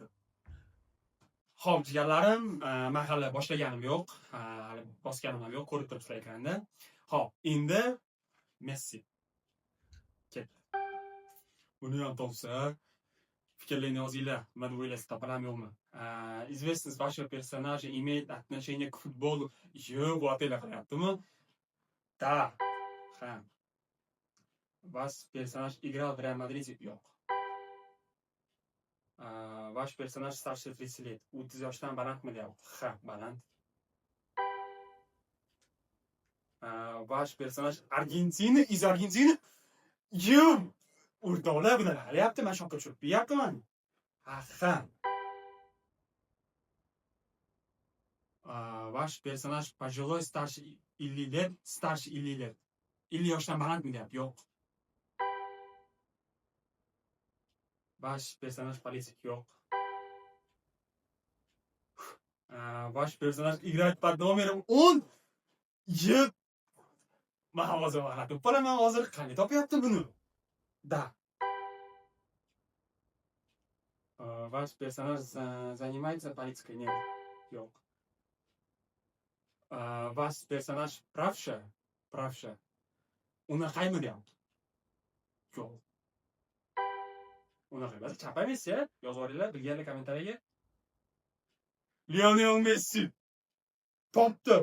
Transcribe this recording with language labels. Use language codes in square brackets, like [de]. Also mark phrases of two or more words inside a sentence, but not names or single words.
[uz] Hop, jigarlarim, men hali boshlaganim yo'q, hali bosganim ham yo'q, ko'rib turibsizlar ekranda. Hop, endi Messi. Ketdi. Buni ham topsa, fikrlaringizni yozinglar, nima deb o'ylaysiz, topalam yo'qmi? [ru] Известность вашего персонажа имеет отношение к футболу? [uz] Yo'q, bu ataylar qilyaptimi? Da. Ha. [ru] Ваш персонаж играл в Real Madrid? Yo'q. Ваш персонаж старше 30 лет. [uz] 30 yoshdan balandmi deyapti? Ha, baland. [ru] Ваш персонаж Argentina? Из Argentina? [uz] Yo'q. O'rtoqlar, bular halyapti, men shokka tushib qo'yapman. Ha. [ru] Ваш персонаж пожилой, старше 50 лет, старше 50 лет. [uz] 50 yoshdan balandmi deyapti? Yo'q. [ru] Ваш персонаж политик? Yo'q. Ваш персонаж играет под номером 10? [uz] Yo'q. Men hozir g'alati bo'laman, hozir qanday topyapti buni? Da. [ru] Ваш персонаж занимается политикой? Нет. Yo'q. Ваш персонаж правша. [uz] Unaqa deyapti. Yo'q. Unaqa emas. Chap emas-ya. Yozib olinglar, bilganlar kommentariyaga. Lionel Messi. Topdim.